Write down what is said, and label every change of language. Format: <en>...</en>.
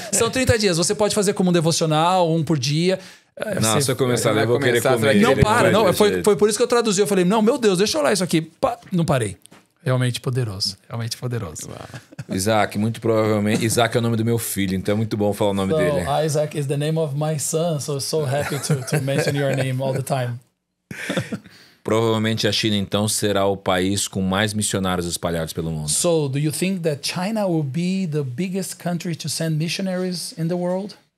<pt>São 30 dias, você pode fazer como um devocional, um por dia. Não, se eu começar a ler, eu vou querer comer. Não para, não. Foi por isso que eu traduzi. Eu falei, não, meu Deus, deixa eu olhar isso aqui. Não parei. Realmente poderoso. Realmente poderoso. Isaac, muito provavelmente. Isaac é o nome do meu filho, então é muito bom falar o nome dele.</pt> <en>Isaac is the name of my son, so happy to mention your name all the time.</en> <pt>Provavelmente a China, então, será o país com mais missionários espalhados pelo mundo.</pt> <en>So, do you think that China will be the biggest country to send missionaries in the world?</en>